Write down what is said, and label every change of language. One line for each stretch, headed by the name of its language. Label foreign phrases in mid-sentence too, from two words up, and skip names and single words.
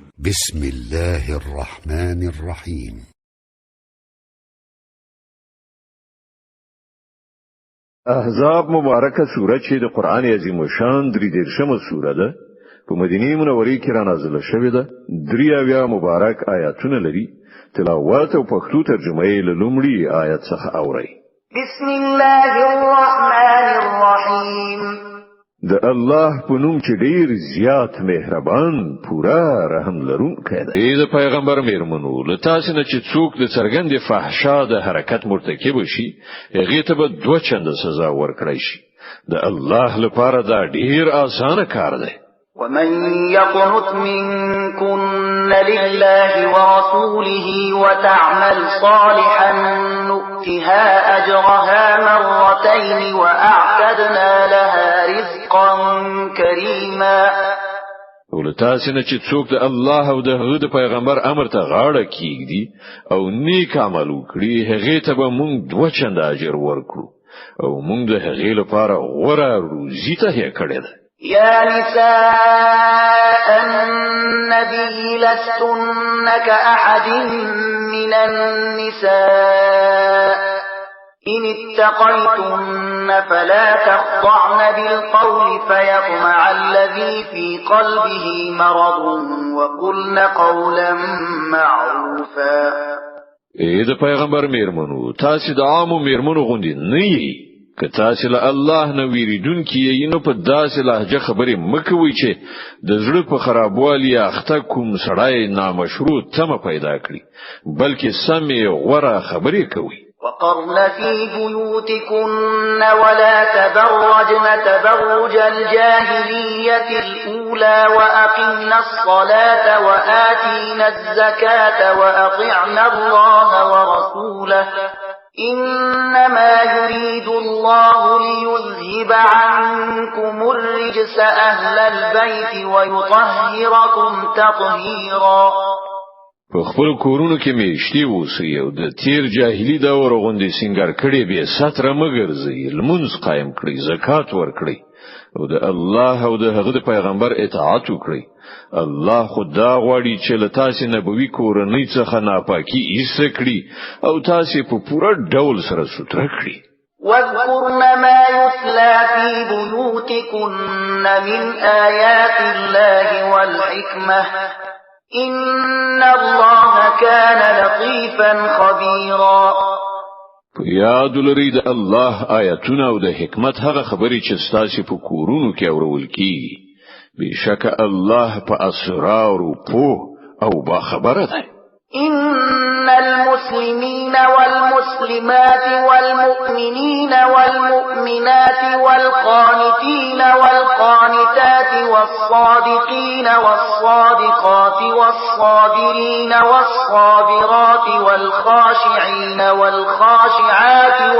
Arabic: بسم الله الرحمن الرحيم.
Pashto: احزاب مبارکه سوره چې د قران عظیم شان درې دیرشمه سوره ده په مدینه منوره کې را نازله شوې ده. درې اویا مبارک آیاتونه لري. تلاوت او پښتو ترجمه یې له لومړي آیت څخه اورئ.
Arabic: بسم الله الرحمن الرحیم.
Pashto: د الله په نوم چې ډیر زیات مهربان پورا رحم لرونکی دی. د پیغمبر میرمنو له تاسو نه چې څوک د څرګند فحشا د حرکت مرتکب شي هغه ته به 2 چنده سزا ورکړي شي. د الله لپاره دا ډیر اسانه کار دی.
Arabic: ومن يقنت منكن لله ورسوله وتعمل صالحا نؤتها أجرها مرتين وأعتدنا لها رزقا كريما.
Pashto: ولتاسو نه چې څوک د الله او د هغه د پیغمبر امر ته غاړه کیږي او نیک عمل وکړي هغه ته به موږ 2 چنده اجر ورکړو او موږ د هغه لپاره غوره روزي ته کړی ده.
Arabic: يا نساء النبي لستن كأحد من النساء إن اتقيتن فلا تخضعن بالقول فيطمع الذي في قلبه مرض وقلن قولا معروفا.
Pashto: د پیغمبر میرمنو تاسو د عامو میرمنو غوندي نه یی که تاسو له الله نه ویریدونکي یې نو په داسې لهجه خبرې مکوئ چې د زړه په خرابوالي اخته کوم سړی نامشروع تمه پیدا کړي بلکې سمې غوره خبرې کوي.
Arabic: وقرن في بيوتكن ولا تبرجن تبرج الجاهلية الأولى وأقمنا الصلاة وآتينا الزكاة وأطعنا الله ورسوله إنما يريد الله ليذهب عنكم الرجس أهل البيت ويطهركم تطهيرا.
Pashto: په خپل کورونو کې میشتي اوسئ او د تیر جاهلی دور غوندې سنگار کړي به ستر مګرځي لمونځ قائم کړئ زکات ورکړئ او د الله او د هغه د پیغمبر اطاعت وکړئ. الله خدا غواړي چې له تاسو نبوي کورنۍ څخه ناپاکي ایسته کړي او تاسو په پوره ډول سره ستر کړي.
Arabic: واذكرن ما يتلى في بيوتكن من آيات الله والحكمة إن الله كان لطيفا خبيرا.
Pashto: یاد لري د الله آیاتونه او د حکمت هغه خبرې چې تاسو په کورونو کې اورول کیږي. بشک الله په اسرار او با خبره ده.
Arabic: إن المسلمين والمسلمات والمؤمنين والمؤمنات والقانتين والقانتات والصادقين والصادقات والصابرين والصابرات والخاشعين والخاشعات